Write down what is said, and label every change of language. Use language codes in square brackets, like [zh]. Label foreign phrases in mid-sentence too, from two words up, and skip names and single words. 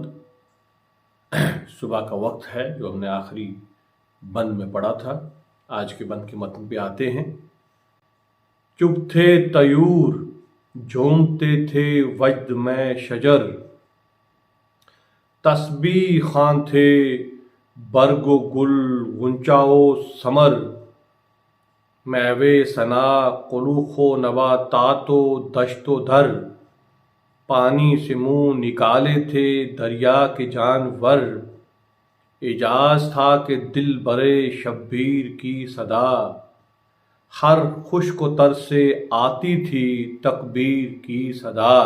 [ur] صبح کا وقت ہے جو ہم نے آخری بند میں پڑھا تھا۔ آج کے بند کے متن پہ آتے ہیں۔ چپ تھے طیور جھومتے تھے وجد میں شجر، تسبیح خوان تھے برگ و گل غنچہ و ثمر، میوے ثنا قلوخ و نباتات و دشت و در، پانی سے منہ نکالے تھے دریا کے جانور، اعجاز تھا کہ دل برے شبیر کی صدا، ہر خشک و تر سے آتی تھی تکبیر کی صدا۔